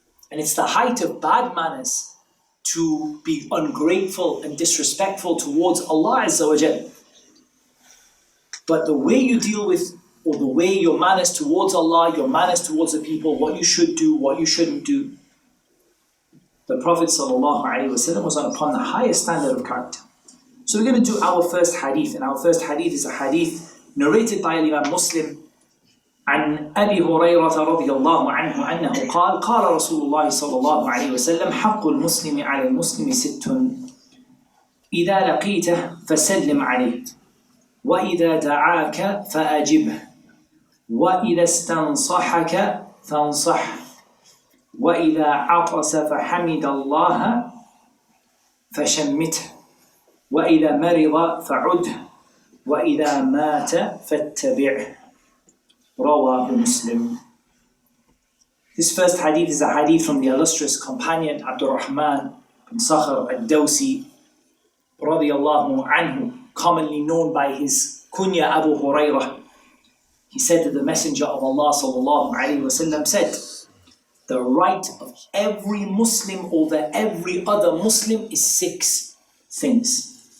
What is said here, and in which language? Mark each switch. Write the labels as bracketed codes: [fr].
[en] And it's the height of bad manners to be ungrateful and disrespectful towards Allah Azza wa Jal. But the way you deal with, or the way your manners towards Allah, your manners towards the people, what you should do, what you shouldn't do, the Prophet ﷺ was upon the highest standard of character. So we're going to do our first hadith, and our first hadith is a hadith narrated by Imam Muslim [ar] عن أبي هريرة رضي الله عنه أنه قال قال رسول الله صلى الله عليه وسلم حق المسلم على المسلم ست إذا لقيته فسلم عليه وإذا دعاك فأجبه وإذا استنصحك فانصح وإذا عطس فحمد الله فشمته وإذا مرض فعده وإذا مات فاتبعه رواه Muslim. [en] This first hadith is a hadith from the illustrious companion Abdurrahman bin Sakhr al-Dawsi radiyallahu anhu, commonly known by his kunya Abu Hurairah. He said that the Messenger of Allah sallallahu alayhi wasallam said, the right of every Muslim over every other Muslim is 6 things.